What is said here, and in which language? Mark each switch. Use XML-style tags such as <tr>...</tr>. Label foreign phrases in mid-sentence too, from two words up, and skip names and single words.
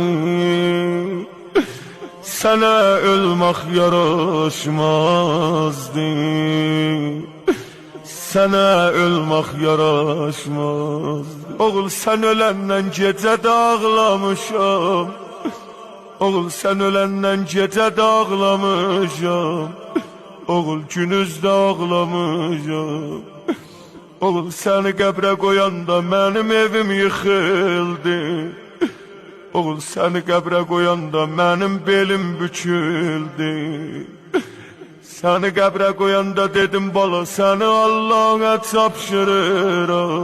<tr>Sana ölmek yaraşmazdı, sana ölmek yaraşmazdı. Oğul sen ölenden gece ağlamışam, oğul sen ölenden gece ağlamışam, oğul günüzde ağlamışam.</tr> <az>Oğul seni qəbrə qoyanda mənim evim yıxıldı, oğul seni qəbrə qoyanda mənim belim büküldü. Seni qəbrə qoyanda dedim bala səni Allah'a tapşırıram.</az>